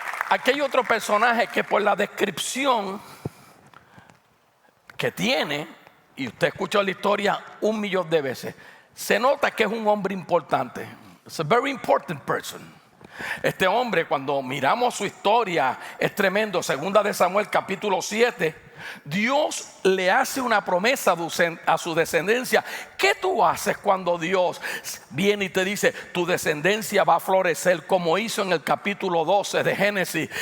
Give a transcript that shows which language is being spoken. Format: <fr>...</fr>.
<es>Aquí hay otro personaje que por la descripción que tiene, y usted escuchó la historia 1,000,000 de veces, se nota que es un hombre importante.</es> <en>It's a very important person.</en> <es>Este hombre, cuando miramos su historia, es tremendo. Segunda de Samuel capítulo 7, Dios le hace una promesa a su descendencia. ¿Qué tú haces cuando Dios viene y te dice tu descendencia va a florecer, como hizo en el capítulo 12 de Génesis?</es>